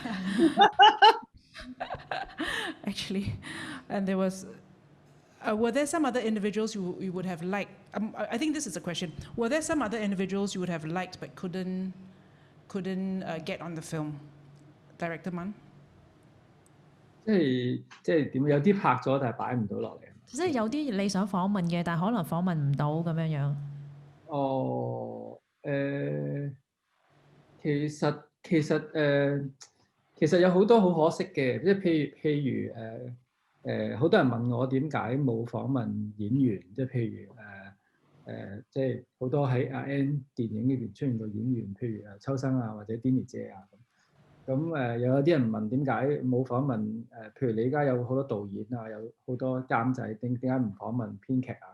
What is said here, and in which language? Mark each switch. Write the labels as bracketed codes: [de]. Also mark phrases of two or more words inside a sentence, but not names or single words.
[en] Actually, and there was. Were there some other individuals you would have liked? I think this is a question. Were there some other individuals you would have liked but couldn't get on the film? Director Man? [yue] 即係點？有啲拍咗但係擺唔到落嚟。即係有啲你想訪問嘅，但係可能訪問唔到咁樣樣。哦，其實有好多好可惜嘅，即係譬如好多人問我點解冇訪問演員，即係譬如即係好多喺阿 N 電影裏邊出現過演員，譬如秋生啊或者 Denny 姐啊咁又有啲人問點解冇訪問譬如你而家有好多導演啊，有好多監製，點解唔訪問編劇啊？